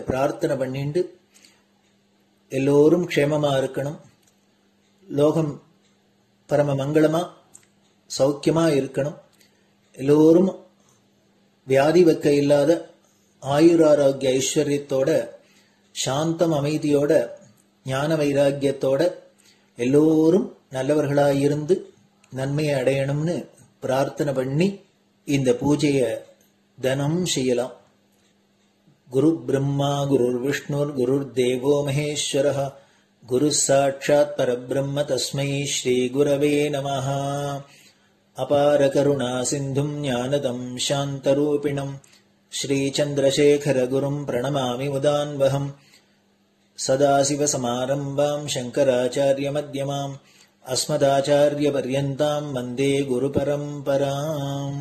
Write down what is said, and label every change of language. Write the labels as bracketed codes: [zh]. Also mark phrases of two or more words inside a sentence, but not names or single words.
[ta] பிரார்த்தனை பண்ணிண்டு எல்லோரும் க்ஷேமமா இருக்கணும், லோகம் பரம மங்களமா சௌக்கியமா இருக்கணும், எல்லோரும் வியாதி வெக்க இல்லாத ஆயுராரோக்கிய ஐஸ்வர்யத்தோட சாந்தம் அமைதியோட ஞான வைராக்கியத்தோட எல்லோரும் நல்லவர்களாயிருந்து நன்மையை அடையணும்னு பிரார்த்தனை பண்ணி இந்த பூஜையை தினம் செய்யலாம். [sa] गुरु ब्रह्मा गुरुर् विष्णुर् गुरुर् देवो महेश्वरः गुरु साक्षात् परब्रह्म तस्मै श्री गुरवे नमः. अपार करुणा सिन्धुं ज्ञानदं शान्तरूपिणम् श्री चन्द्रशेखर गुरुं प्रणमामि मुदान्वहम्. सदाशिव समारम्भां शङ्कराचार्य मध्यमाम् अस्मदाचार्यपर्यन्तां वन्दे गुरु परम्पराम्.